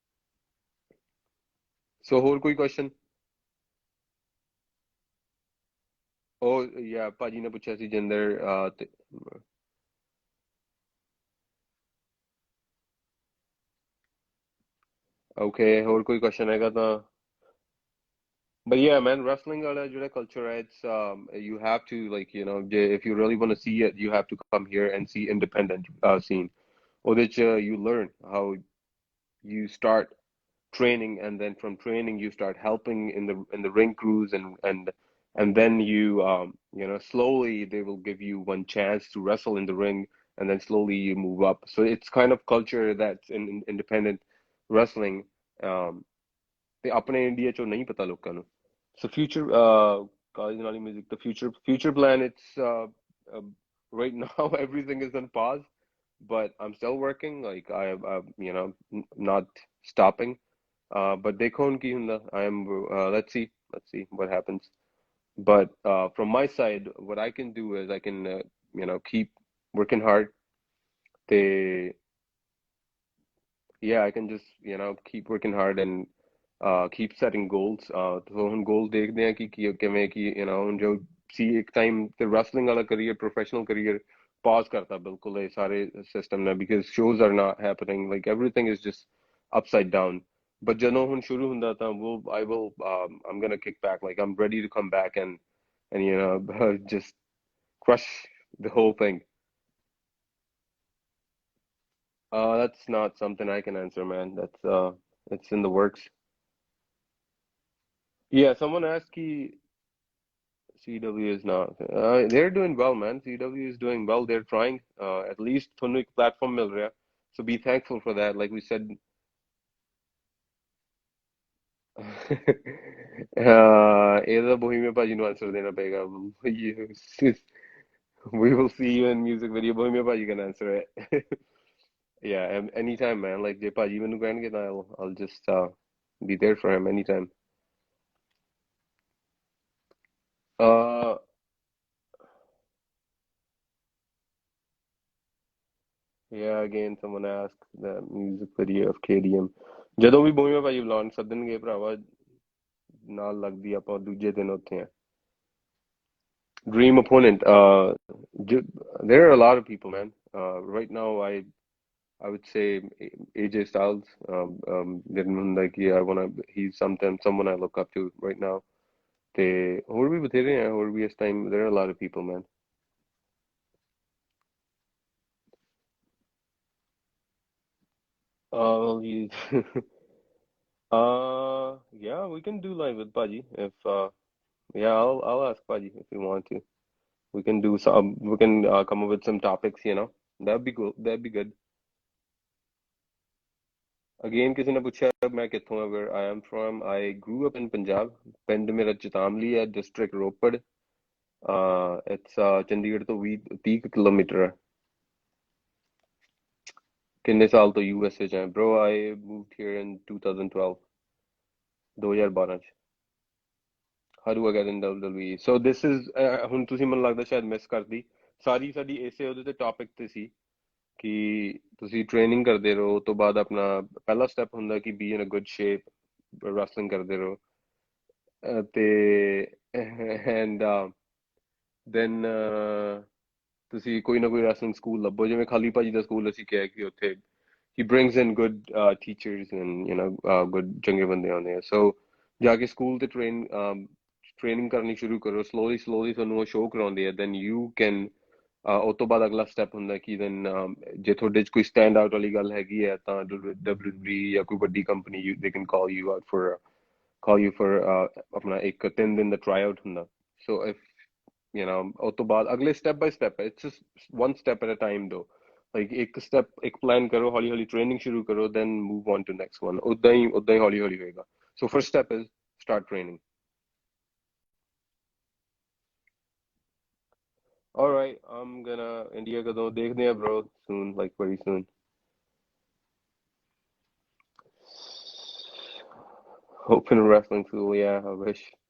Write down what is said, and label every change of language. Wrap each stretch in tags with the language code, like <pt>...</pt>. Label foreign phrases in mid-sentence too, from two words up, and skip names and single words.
<pa>ਸੋ ਹੋਰ ਕੋਈ ਕੁਐਸਚਨ? ਉਹ ਯਾ ਭਾਜੀ ਨੇ ਪੁੱਛਿਆ ਸੀ ਜਿੰਦਰ ਓਕੇ, ਹੋਰ ਕੋਈ ਕੁਐਸਚਨ ਹੈਗਾ ਤਾਂ।</pa> <en>But yeah, man, wrestling</en> <pa>ਵਾਲਾ ਜੋ</pa> <en>culture hai, it's you have to, like, you know, if you really want to see it, you have to come here and see independent scene.</en> <pa>ਉਹਦੇ 'ਚ</pa> <en>you learn how you start training, and then from training you start helping in the ring crews, and then you know, slowly they will give you one chance to wrestle in the ring, and then slowly you move up. So it's kind of culture that's in independent wrestling.</en> <pa>ਤੇ ਆਪਣੇ ਇੰਡੀਆ 'ਚੋਂ ਨਹੀਂ ਪਤਾ ਲੋਕਾਂ ਨੂੰ।</pa> <en>So future college Nali music, the future plan, it's right now everything is on pause, but I'm still working, like I you know, not stopping. But</en> <pa>ਦੇਖੋ ਹੁਣ ਕੀ ਹੁੰਦਾ,</pa> <en>I am let's see what happens. But from my side, what I can do is I can you know, keep working hard. They yeah, I can just, you know, keep working hard and keep setting goals.</en> <pa>So ਹੁਣ goals ਦੇਖਦੇ ਆ ਕਿ ਕਿਵੇਂ ਕਿ</pa> <en>you know,</en> <pa>ਹੁਣ ਜੋ ਸੀ ਇੱਕ time ਤੇ wrestling ਵਾਲਾ career,</pa> <en>professional career pause</en> <pa>ਕਰਤਾ ਬਿਲਕੁਲ ਇਹ ਸਾਰੇ system ਨੇ,</pa> <en>because shows are not happening, like everything is just upside down. But</en> <pa>ਜਦੋਂ ਹੁਣ ਸ਼ੁਰੂ ਹੁੰਦਾ ਤਾਂ</pa> <en>I'm gonna kick back, like I'm ready to come back and you know, just crush the whole thing. That's not something I can answer, man. It's in the works. Yeah, someone asked ki CW is not. They're doing well, man. CW is doing well. They're trying. At least</en> <pa>ਤੁਹਾਨੂੰ ਇੱਕ platform ਮਿਲ ਰਿਹਾ.</pa> <en>So be thankful for that. Like we said.</en> <pa>ਇਹਦਾ Bohemia ਭਾਜੀ ਨੂੰ answer ਦੇਣਾ ਪਏਗਾ.</pa> <en>We will see you in music video. Bohemia ਭਾਜੀ can answer it. Yeah, anytime, man. Like</en> <pa>ਜੇ ਭਾਜੀ ਮੈਨੂੰ ਕਹਿਣਗੇ ਤਾਂ</pa> <en>I'll just be there for him anytime. Yeah, again, someone asked the music video of KDM.</en> <pa>ਜਦੋਂ ਵੀ Bohemia ਭਾਜੀ ਬੁਲਾਉਣ ਸੱਦਣਗੇ ਭਰਾਵਾ, ਨਾਲ ਲੱਗਦੀ ਆਪਾਂ ਦੂਜੇ ਦਿਨ ਉੱਥੇ ਆ।</pa> <en>Dream opponent. There are a lot of people, man. Right now, I would say AJ Styles. Like, yeah, he's someone I look up to right now. ਤੇ ਹੋਰ ਵੀ ਬਥੇਰੇ ਆ, ਹੋਰ ਵੀ ਇਸ time there are a lot of people, man. Yeah, we can do live with Paji if yeah, I'll ask Paji if you want to. We can do some. We can come up with some topics. You know, that'd be cool. That'd be good. Again,</en> <pa>ਕਿਸੇ ਨੇ ਪੁੱਛਿਆ ਮੈਂ ਕਿੱਥੋਂ ਆ,</pa> <en>where I am from. I grew up in Punjab.</en> <pa>ਪਿੰਡ ਮੇਰਾ ਚਤਾਮਲੀ ਹੈ,</pa> <en>district ਰੋਪੜ.</en> <pa>It's ਚੰਡੀਗੜ੍ਹ ਤੋਂ 30 ਕਿਲੋਮੀਟਰ ਹੈ। ਕਿੰਨੇ ਸਾਲ ਤੋਂ USA ਚ ਹੈ?</pa> <en>Bro, I moved here in 2012. 2012 ਚ। How do I get in WWE? So this is</en> <pa>ਹੁਣ ਤੁਸੀਂ ਮੈਨੂੰ ਲੱਗਦਾ ਸ਼ਾਇਦ ਮਿਸ ਕਰਦੀ। ਸਾਰੀ ਸਾਡੀ ਇਸੇ ਉਹਦੇ ਤੇ ਟੌਪਿਕ ਤੇ ਸੀ ਕਿ ਤੁਸੀਂ ਟ੍ਰੇਨਿੰਗ ਕਰਦੇ ਰਹੋ, ਤੋਂ ਬਾਅਦ ਆਪਣਾ ਪਹਿਲਾ ਸਟੈਪ ਹੁੰਦਾ ਕਿ</pa> <en>be in a good shape,</en> <pa>ਰੈਸਲਿੰਗ ਕਰਦੇ ਰਹੋ, ਤੇ</pa> <en>and then</en> <pa>ਤੁਸੀਂ ਕੋਈ ਨਾ ਕੋਈ</pa> <en>wrestling school</en> <pa>ਲੱਭੋ, ਜਿਵੇਂ ਖਾਲੀ ਭਾਜੀ ਦਾ ਸਕੂਲ ਅਸੀਂ ਕਿਹਾ ਕਿ ਉੱਥੇ</pa> <en>he brings in good teachers and you know good</en> <pa>ਚੰਗੇ ਬੰਦੇ ਆਉਂਦੇ ਆ। So ਜਾ ਕੇ ਸਕੂਲ ਤੇ training ਕਰਨੀ ਸ਼ੁਰੂ ਕਰੋ slowly ਤੁਹਾਨੂੰ ਉਹ show ਕਰਾਉਂਦੇ ਆ</pa> <en>then you can</en> <pa>ਉਸ ਤੋਂ ਬਾਅਦ ਅਗਲਾ step ਹੁੰਦਾ ਕਿ then ਜੇ ਤੁਹਾਡੇ 'ਚ ਕੋਈ stand out ਵਾਲੀ ਗੱਲ ਹੈਗੀ ਹੈ ਤਾਂ WWE ਜਾਂ ਕੋਈ ਵੱਡੀ company</pa> <en>they can call you for</en> <pa>ਆਪਣਾ ਇੱਕ 3 ਦਿਨ ਦਾ tryout ਹੁੰਦਾ</pa> <en>so if you know</en> <pa>ਉਸ ਤੋਂ ਬਾਅਦ ਅਗਲੇ</pa> <en>step by step</en> <pa>ਹੈ</pa> <en>it's just one step at a time though like</en> <pa>ਇੱਕ step ਇੱਕ plan ਕਰੋ ਹੌਲੀ ਹੌਲੀ training ਸ਼ੁਰੂ ਕਰੋ</pa> <en>then move on to next one</en> <pa>ਉਦਾਂ ਹੀ ਹੌਲੀ ਹੌਲੀ ਹੋਏਗਾ</pa> <en>so first step is start training. All right, I'm gonna India</en> <hi>का दो देखने है</hi> <en>bro soon, like very soon. Open wrestling school, yeah, I wish.</en>